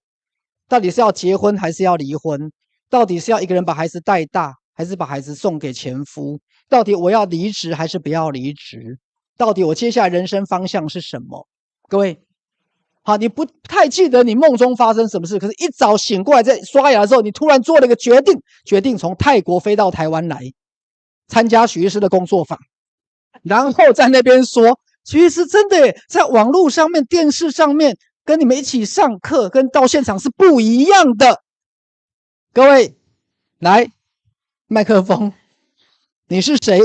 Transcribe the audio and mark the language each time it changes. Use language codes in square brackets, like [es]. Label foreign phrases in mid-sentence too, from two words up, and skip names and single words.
[zh] 到底是要結婚還是要離婚？到底是要一個人把孩子帶大，還是把孩子送給前夫？到底我要離職還是不要離職？到底我接下來人生方向是什麼？各位， 好，你不太記得你夢中發生什麼事，可是一早醒過來在刷牙的時候，你突然做了一個決定從泰國飛到台灣來參加許醫師的工作坊，然後在那邊說，許醫師真的耶，在網絡上面、電視上面跟你們一起上課，跟到現場是不一樣的。各位，來，麥克風，你是誰？